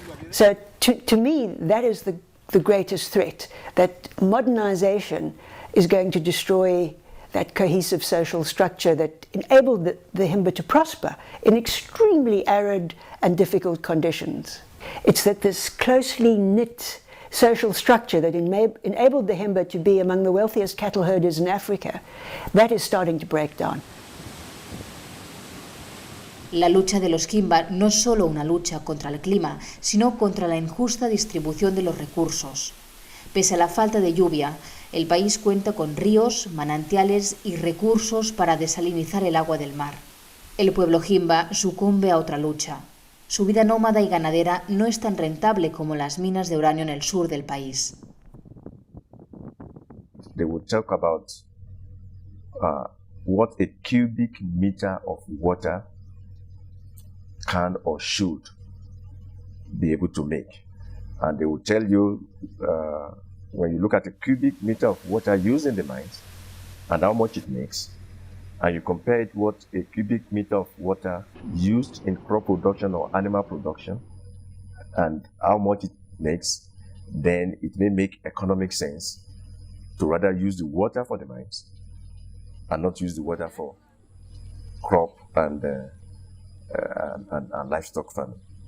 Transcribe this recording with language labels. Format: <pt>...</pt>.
<en>So to me, that is the greatest threat, that modernization is going to destroy that cohesive social structure that enabled the Himba to prosper in extremely arid and difficult conditions. It's that this closely knit social structure that enabled the Himba to be among the wealthiest cattle herders in Africa, that is starting to break down.</en> <es>La lucha de los Himba no es solo una lucha contra el clima, sino contra la injusta distribución de los recursos. Pese a la falta de lluvia, el país cuenta con ríos, manantiales y recursos para desalinizar el agua del mar. El pueblo Himba sucumbe a otra lucha. Su vida nómada y ganadera no es tan rentable como las minas de uranio en el sur del país.</es> <en>They would talk about what a cubic meter of water can or should be able to make. And they will tell you, when you look at a cubic meter of water used in the mines and how much it makes, and you compare it what a cubic meter of water used in crop production or animal production and how much it makes, then it may make economic sense to rather use the water for the mines and not use the water for crop and livestock farming.</en>